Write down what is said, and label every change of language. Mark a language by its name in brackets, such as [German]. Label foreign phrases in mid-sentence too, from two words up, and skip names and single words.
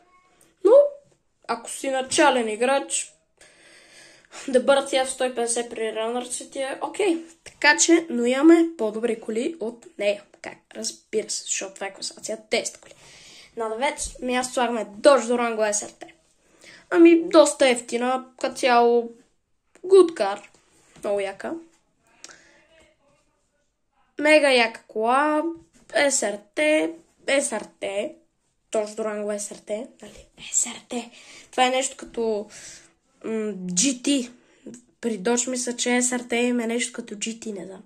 [Bulgarian] Но, ако си начален играч, да бъдат тя в 150 при ранърци ти е окей. Така че, но имаме по-добри коли от нея. Как? Разбира се, защото това е класация 10 коли. На 9 място слагаме Dodge Durango SRT. Ами, доста ефтина, като цяло [English] good car. [Bulgarian] Много яка. Мега яка кола, SRT, Dodge Durango SRT, нали? SRT. Това е нещо като GT. При Dodge мисля, че SRT има нещо като GT, не знам.